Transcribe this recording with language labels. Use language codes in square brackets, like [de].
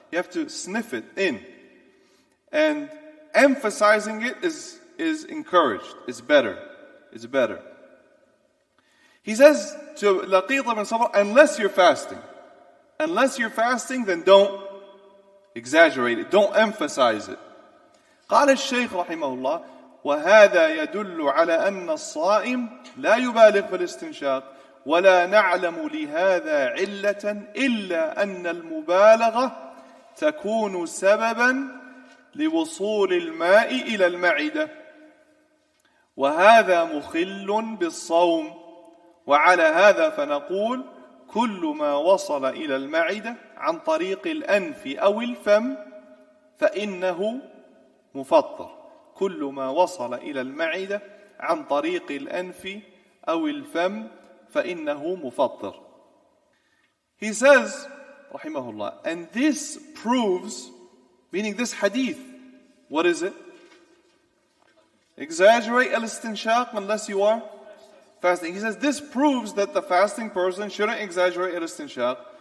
[en] You have to sniff it in. And emphasizing it is encouraged. It's better. It's better. He says to Laqit ibn Sabr, unless you're fasting. Unless you're fasting, then don't exaggerate it. Don't emphasize it. [ar] قال الشيخ رحمه الله وهذا يدل على أن الصائم لا يبالغ في الاستنشاق ولا نعلم لهذا علة إلا أن المبالغة تكون سببا لوصول الماء إلى المعدة وهذا مخل بالصوم وعلى هذا فنقول كل ما وصل إلى المعدة عن طريق الأنف أو الفم فإنه مفطر كل ما وصل إلى المعدة عن طريق الأنف أو الفم فإنه مفطر. [en] He says, rahimahullah, and this proves, meaning this hadith, what is it? Exaggerate al-istinshaq unless you are fasting. He says this proves that the fasting person shouldn't exaggerate al-istinshaq.